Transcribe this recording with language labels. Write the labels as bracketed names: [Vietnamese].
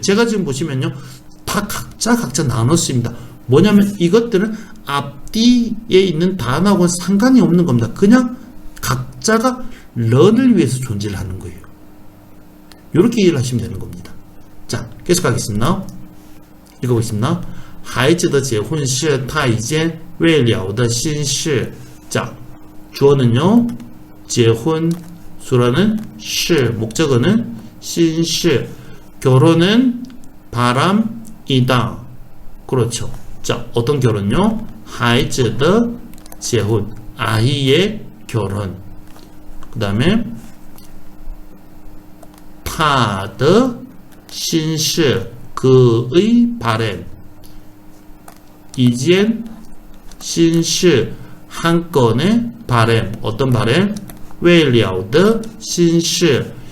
[Korean] 제가 지금 보시면요, 다 각자 나눴습니다. 뭐냐면 이것들은 앞뒤에 있는 단어하고는 상관이 없는 겁니다. 그냥 각자가 런을 위해서 존재를 하는 거예요. 이렇게 이해를 하시면 되는 겁니다. 자, 계속 가겠습니다. 읽어보겠습니다. [Chinese] 孩子的结婚是他已经未了的心事. [Korean] 자, 주어는요, 结婚, 수라는 是, 목적어는 心事, 결혼은 바람이다. 그렇죠. 자, 어떤 결혼요? [Chinese] 孩子的结婚, [Korean] 아이의 결혼. 그 다음에 [Chinese] 他的心事, [Korean] 그의 바람. 이젠 心事, 한 건의 바램. 어떤 바램? [Chinese] 为了的心事.